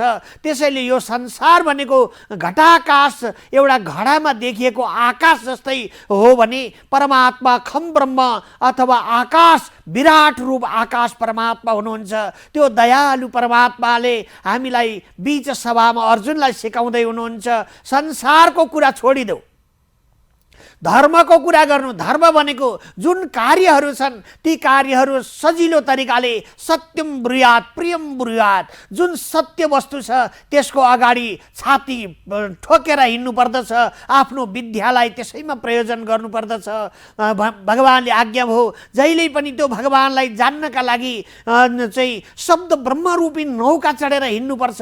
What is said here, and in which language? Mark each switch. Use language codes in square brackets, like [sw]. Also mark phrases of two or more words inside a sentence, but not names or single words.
[ne] त्यसैले यो संसार भनेको घटाकाश एउटा घडामा देखिएको आकाश जस्तै हो भने परमात्मा [sa] खम ब्रह्म [ne] अथवा आकाश विराट रूप आकाश परमात्मा हुनुहुन्छ। त्यो दयालु परमात्माले हामीलाई बीच सभामा अर्जुनलाई सिकाउँदै हुनुहुन्छ, संसारको कुरा छोडिदेऊ, धर्मको कुरा गर्नु। धर्म भनेको जुन कार्यहरू छन् ती कार्यहरू सजिलो तरिकाले [sa] सत्यम ब्रुयात प्रियम ब्रुयात, [ne] जुन सत्य वस्तु छ त्यसको अगाडि छाती ठोकेर हिँड्नु पर्दछ। आफ्नो विद्यालाई त्यसैमा प्रयोजन गर्नुपर्दछ। भगवानले आज्ञा भयो जहिले पनि त्यो भगवानलाई जान्नका लागि चाहिँ शब्द ब्रह्मरूपी नौका चढेर हिँड्नुपर्छ।